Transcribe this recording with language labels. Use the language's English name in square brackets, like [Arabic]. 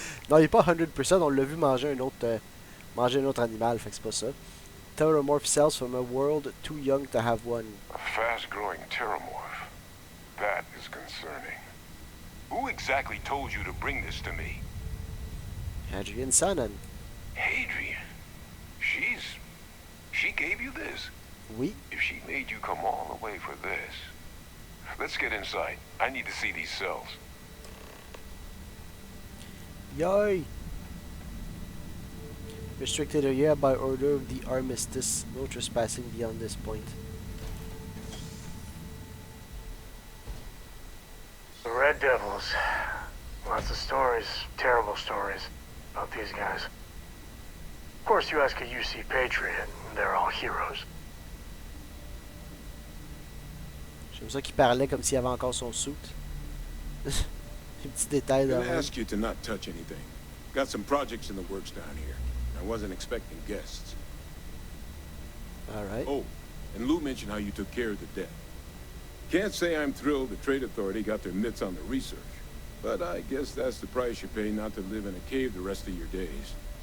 [French] Non, il est pas 100%, on l'a vu manger un autre animal, fait que c'est pas ça. [English] Theromorph cells from a world too young to have one. A fast-growing pteromorph. That is concerning. Who exactly told you to bring this to me? Hadrian Sanan. Hadrian. She gave you this? [French] Oui. [English] If she made you come all the way for this. Let's get inside. I need to see these cells. Yay! Restricted area by order of the armistice. No trespassing beyond this point. The Red Devils. Lots of stories, terrible stories, about these guys. course, you ask a UC Patriot, they're all heroes. [French] J'aime ça qu'il parlait comme s'il avait encore son suit. Les petits détails [English] I'm [French] de [English] gonna [French] même. [English] ask you to not touch anything. Got some projects in the works down here. I wasn't expecting guests. Alright. Oh, and Lou mentioned how you took care of the debt. Can't say I'm thrilled the Trade Authority got their mitts on the research, but I guess that's the price you pay not to live in a cave the rest of your days.